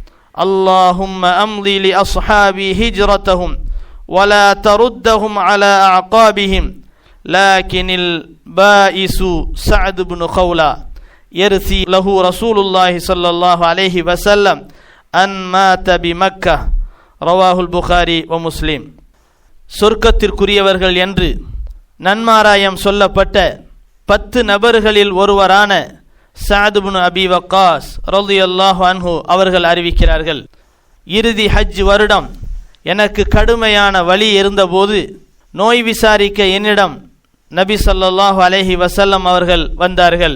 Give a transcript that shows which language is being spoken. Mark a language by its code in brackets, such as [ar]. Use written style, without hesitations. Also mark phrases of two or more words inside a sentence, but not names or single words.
[ar] اللهم أمضي لأصحابي هجرتهم ولا تردهم على أعقابهم لكن البائس سعد بن خولة يرثي له رسول الله صلى الله عليه وسلم أن مات بمكة رواه البخاري ومسلم. [ta] சொர்க்கத்திற்குரியவர்கள் என்று நன்மாராயம் சொல்லப்பட்ட 10 நபர்களில் ஒருவரான சஅத் இப்னு அபி வக்காஸ் [ar] رضي الله عنه [ta] அவர்கள் அறிவிக்கிறார்கள், இறுதி ஹஜ் வருடம் எனக்கு கடுமையான வலி இருந்தபோது நோய் விசாரிக்க என்னிடம் நபி [ar] صلى الله عليه وسلم [ta] அவர்கள் வந்தார்கள்.